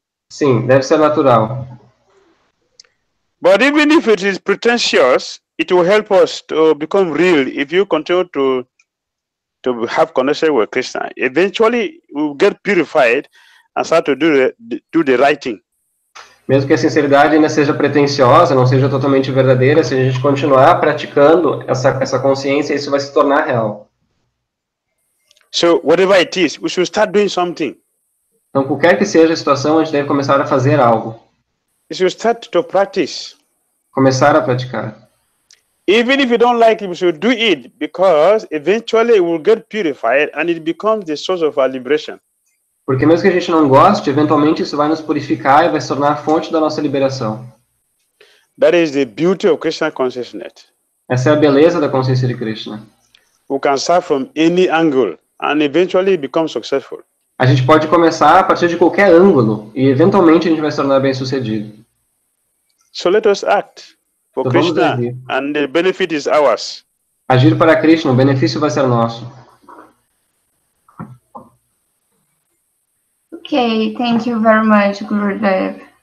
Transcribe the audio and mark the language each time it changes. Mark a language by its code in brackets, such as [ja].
[pt] Sim, deve ser natural. [en] But even if it is pretentious, it will help us to become real if you continue to have connection with Krishna. Eventually, we will get purified and start to do the right thing. [pt] Mesmo que a sinceridade ainda seja pretensiosa, não seja totalmente verdadeira, se a gente continuar praticando essa consciência, isso vai se tornar real. [en] So whatever it is, we should start doing something. [pt] Então, qualquer que seja a situação, a gente deve começar a fazer algo. [en] We should start to practice. [pt] Começar a praticar. [en] Even if you don't like it, we should do it because eventually it will get purified and it becomes the source of our liberation. [pt] Porque mesmo que a gente não goste, eventualmente isso vai nos purificar e vai se tornar a fonte da nossa liberação. [en] That is the beauty of Krishna consciousness. [pt] Essa é a beleza da consciência de Krishna. [en] We can start from any angle and eventually become successful. [pt] A gente pode começar a partir de qualquer ângulo e eventualmente a gente vai se tornar bem-sucedido. [en] So let us act for [pt] Então vamos Krishna agir. [en] and the benefit is ours. [pt] Agir para Krishna, o benefício vai ser nosso. [en] Okay, thank you very much, Gurudev.